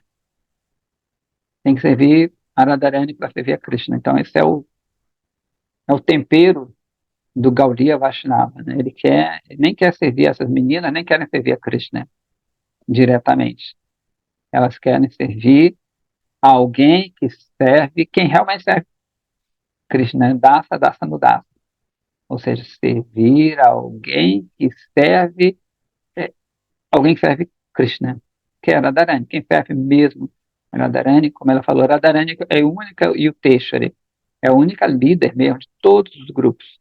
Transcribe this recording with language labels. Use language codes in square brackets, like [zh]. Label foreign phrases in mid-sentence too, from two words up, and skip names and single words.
[pt] Tem que servir a Radharani para servir a Krishna. Então, esse é o tempero do Gaudiya Vaishnava, né? Ele nem quer servir essas meninas, nem querem servir a Krishna diretamente. Elas querem servir a alguém que serve, quem realmente serve Krishna, dasa, dasa no dasa. Ou seja, servir a alguém que serve, é, alguém que serve Krishna, que é Radharani. Quem serve mesmo Radharani, como ela falou, Radharani é a única, e o Teshwari é a única líder mesmo de todos os grupos.